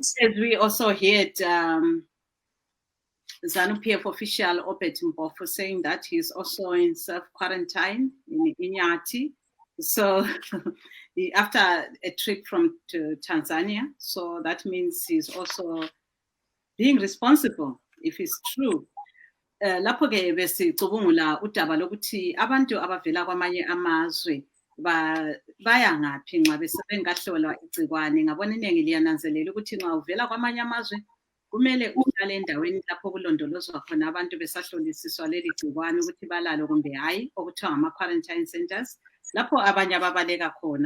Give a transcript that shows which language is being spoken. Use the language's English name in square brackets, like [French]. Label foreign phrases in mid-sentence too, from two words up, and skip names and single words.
[English] As we also heard ZANU-PF official Obet Mbofu saying that he's also in self-quarantine in Inyati. So after a trip to Tanzania, so that means he's also being responsible, if it's true. [North Ndebele] Lapho ke besicubungula udaba lokuthi abantu abavela kwamanye amazwe baya ngaphi nxa bengahlolwa igcikwane. Ngabona iningi liyananzelela ukuthi nxa uvela kwamanye amazwe kumele uhlale endaweni lapho kulondolozwa khona abantu besahlolisiswa leli gcikwane ukuthi balalo kumbe hayi, okuthiwa ngama- [English] quarantine centers, [North Ndebele] lapho abanye ababaleka khona.